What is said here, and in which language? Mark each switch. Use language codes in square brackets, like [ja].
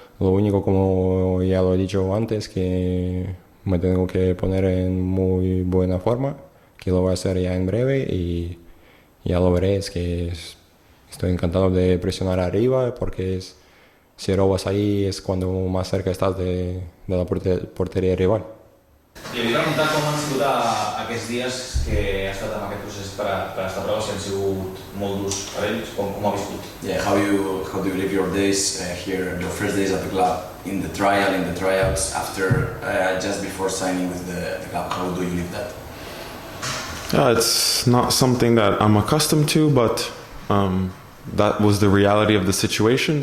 [es] Lo único, como ya lo he dicho antes, que me tengo que poner en muy buena forma, que lo voy a hacer ya en breve y ya lo veré. Estoy encantado de presionar arriba porque si robas ahí es cuando más cerca estás de la portería rival. [ca] I li he preguntat com han sigut aquests dies que ha estat amb aquest procés per estar prou, si han sigut molt durs per ells, com ha viscut? [en] Yeah, how do you live your days here, your first days at the club, in the tryouts, after just before signing with the club? How do you live that? It's not something that I'm accustomed to, but that was the reality of the situation.